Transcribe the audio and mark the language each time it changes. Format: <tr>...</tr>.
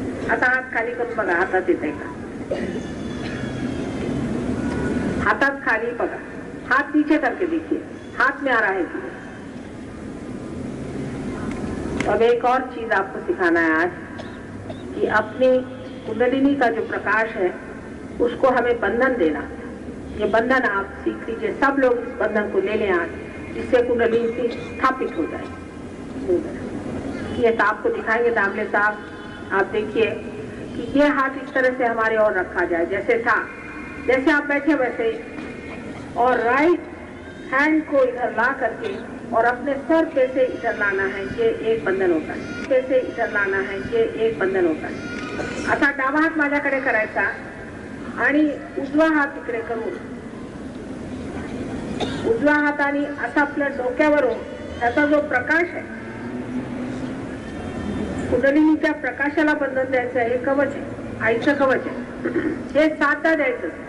<mr>आता हात खाली करून बघा हातात येत आहे का, हातात खाली बघा,</mr> <hi>हाथ नीचे करके देखिए हाथ में आ रहा है कि। अब एक और चीज आपको सिखाना है आज कि अपनी कुंडलिनी का जो प्रकाश है उसको हमें बंधन देना। ये बंधन आप सीख लीजिए, सब लोग इस बंधन को ले लें आज, जिससे कुंडलिनी स्थापित हो जाए। ये तो आपको दिखाएंगे दामले साहब, आप देखिए कि ये हाथ इस तरह से हमारे और रखा जाए जैसे था, जैसे आप बैठे वैसे, और राइट हैंड को इधर ला करके और अपने सर पे से इधर लाना है, ये एक बंधन होता है। पे से इधर लाना है, ये एक बंधन होता है।</hi> <mr>आता डावा हात माझ्याकडे करायचा आणि उजवा हात इकडे करून उजव्या हाताने असा आपल्या डोक्यावरून त्याचा जो प्रकाश आहे, कुंडलिनीच्या प्रकाशाला बंधन द्यायचं आहे। हे कवच आहे, आईचं कवच आहे, हे साधता द्यायचं।</mr>